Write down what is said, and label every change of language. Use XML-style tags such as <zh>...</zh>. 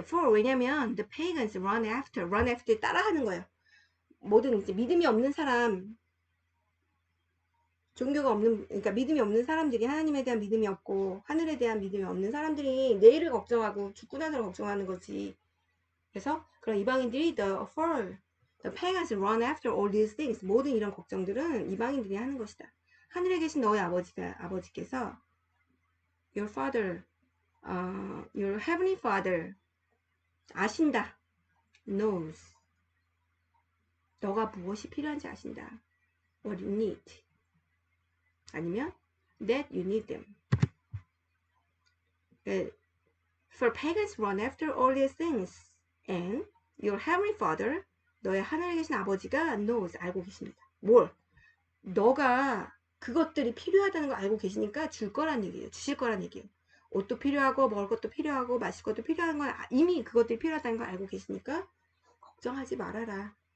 <ko>왜냐면</ko> <en>the pagans run after</en> <ko>따라하는 거예요. 모든 이제 믿음이 없는 사람, 종교가 없는, 그러니까 믿음이 없는 사람들이 하나님에 대한 믿음이 없고 하늘에 대한 믿음이 없는 사람들이 내일을 걱정하고 죽고 나서를 걱정하는 거지. 그래서 그런 이방인들이</ko> <en>the pagans run after all these things.</en> <ko>모든 이런 걱정들은 이방인들이 하는 것이다. 하늘에 계신 너의 아버지께서</ko> <en>your father, your heavenly father</en> <ko>아신다.</ko> <en>knows.</en> <ko>너가 무엇이 필요한지 아신다.</ko> <en>what you need.</en> <ko>아니면</ko> <en>that you need them. For pagans run after all these things and your heavenly father,</en> <ko>너의 하늘에 계신 아버지가</ko> <en>knows,</en> <ko>알고 계십니다. 뭘? 너가 그것들이 필요하다는 걸 알고 계시니까 줄 거란 얘기예요. 주실 거란 얘기예요. 옷도 필요하고 먹을 것도 필요하고 마실 것도 필요한 건 이미 그것들이 필요하다는 걸 알고 계시니까 걱정하지 말아라.</ko>